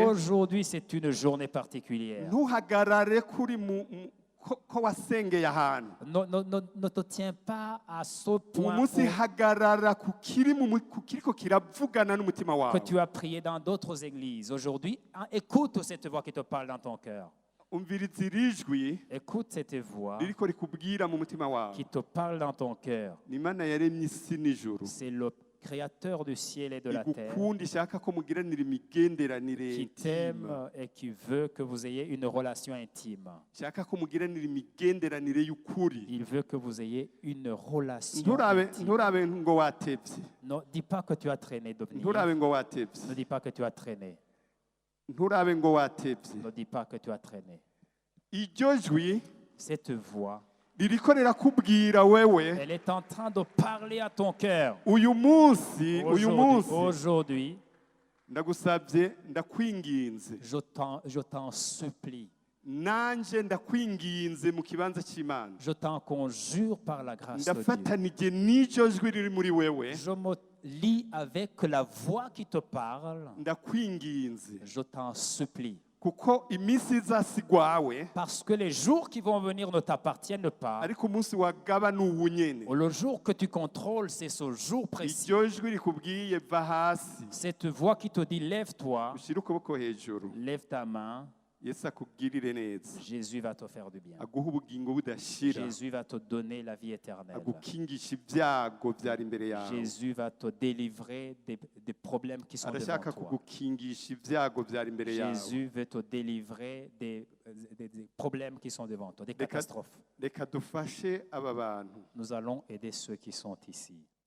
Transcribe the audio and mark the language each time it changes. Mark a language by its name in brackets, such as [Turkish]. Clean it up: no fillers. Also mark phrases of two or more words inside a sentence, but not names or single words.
[French] Aujourd'hui, c'est une journée particulière. [Rundi] ntuhagarare kuri ko wasengeye ahantu [French] Ne te tiens pas à ce [Rundi] uyu [French] point [Rundi] munsi hagarara ku kiriko kiravugana n'umutima [French] que [Rundi] wawe [French] tu as prié dans d'autres églises. Aujourd'hui, écoute cette voix qui te parle dans ton cœur. [Rundi] umviriza iri jwi [French] Écoute cette voix [Rundi] ririko rikubwira mu mutima wawe [French] qui te parle dans ton cœur. [Rundi] ni imana yaremye isi n'ijuru [French] C'est le Créateur du ciel et de la terre [Rundi] igukunda ishaka ko mugiranira imigenderanire [French] qui t'aime et qui veut que vous ayez une relation intime. [Rundi] ishaka ko mugiranira imigenderanire y'ukuri [French] Il veut que vous ayez une relation [Rundi] nturabe [French] intime. [Rundi] nturabe ngo watevye [French] Ne dis pas que tu as traîné de venir. [Rundi] nturabe ngo watevye [French] Ne dis pas que tu as traîné. [Rundi] nturabe ngo watevye [French] Ne dis pas que tu as traîné. [Rundi] iryo jwi [French] Cette voix, [Rundi] ririko rirakubwira wewe [French] elle est en train de parler à ton cœur. [Rundi] uyu munsi [French] Aujourd'hui, [Rundi] ndagusabye ndakwinginze [French] je t'en supplie. [Rundi] nanje ndakwinginze mu kibanza cy'imana [French] Je t'en conjure par la grâce de Dieu. [Rundi] ndafatanije n'iryo jwi riri muri wewe [French] Je me lie avec la voix qui te parle. [Rundi] ndakwinginze [French] Je t'en supplie. [Rundi] kuko iminsi izasigwawe [French] Parce que les jours qui vont venir ne t'appartiennent pas. [Rundi] ariko umunsi wagaba ni uwu nyene [French] Le jour que tu contrôles, c'est ce jour précis. [Rundi] iryo jwi rikubwiye va hasi [French] Cette voix qui te dit lève-toi, [Rundi] ushyire ukuboko hejuru [French] lève ta main. [Rundi] yesu akubwirire neza [French] Jésus va te faire du bien. [Rundi] aguha ubugingo budashira [French] Jésus va te donner la vie éternelle. [Rundi] agukingisha ibyago byari imbere yawe [French] Jésus va te délivrer des problèmes qui sont devant [Rundi] arashaka [French] toi. [Rundi] kugukingisha ibyago byari imbere yawe [French] Jésus veut te délivrer des problèmes qui sont devant toi, des catastrophes. [Rundi] reka dufashe aba bantu [French] Nous allons aider ceux qui sont ici.